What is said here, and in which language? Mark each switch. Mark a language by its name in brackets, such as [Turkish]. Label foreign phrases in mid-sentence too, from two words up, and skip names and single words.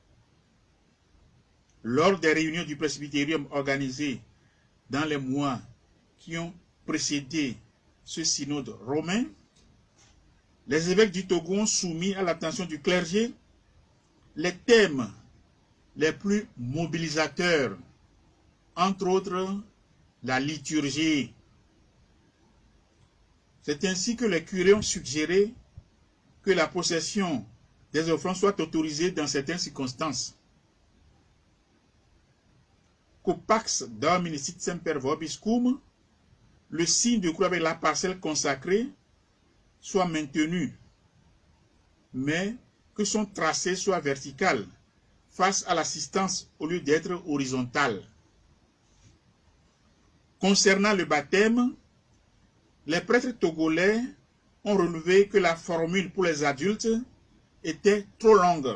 [French] Lors des réunions du presbytérium organisées dans les mois qui ont précédé ce synode romain, les évêques du Togo ont soumis à l'attention du clergé les thèmes les plus mobilisateurs, entre autres la liturgie. C'est ainsi que les curés ont suggéré que la possession des offrandes soit autorisée dans certaines circonstances. [Latin] Qu'au Pax Domini sit semper vobiscum, [French] le signe de croix avec la parcelle consacrée soit maintenu, mais que son tracé soit vertical, face à l'assistance au lieu d'être horizontal. Concernant le baptême, les prêtres togolais ont relevé que la formule pour les adultes était trop longue.